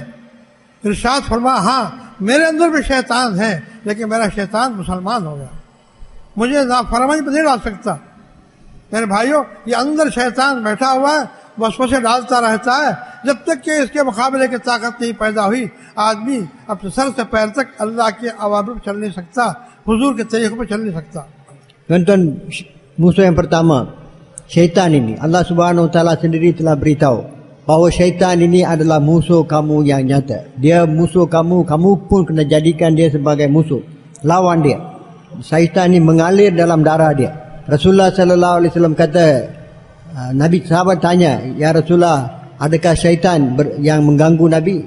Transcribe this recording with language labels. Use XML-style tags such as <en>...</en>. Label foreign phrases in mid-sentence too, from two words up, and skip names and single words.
<ur>ارشاد فرمایا، ہاں میرے اندر بھی شیطان ہے، لیکن میرا شیطان مسلمان ہو گیا، مجھے نافرمانی پر نہیں ڈال سکتا. میرے بھائیوں، یہ اندر شیطان بیٹھا ہوا ہے، وسوسے ڈالتا رہتا ہے، جب تک کہ اس کے مقابلے کی طاقت نہیں پیدا ہوئی، آدمی اپنے سر سے پیر تک اللہ کے اوامر پر چل نہیں سکتا، حضور کے طریقوں پر چل نہیں سکتا.</ur> <ms>Tuan-tuan, musuh yang pertama, syaitan ini,</ms> <ar>الله سبحانه وتعالى</ar> <ms>sendiri telah beritahu bahawa syaitan ini adalah musuh kamu yang nyata. Dia musuh kamu, kamu pun kena jadikan dia sebagai musuh. Lawan dia. Syaitan ini mengalir dalam darah dia. Rasulullah</ms> <ar>صلى الله عليه وسلم</ar> <ms>kata, Nabi sahabat tanya,</ms> <ar>يا رسول الله,</ar> <ms>adakah syaitan yang mengganggu Nabi?</ms>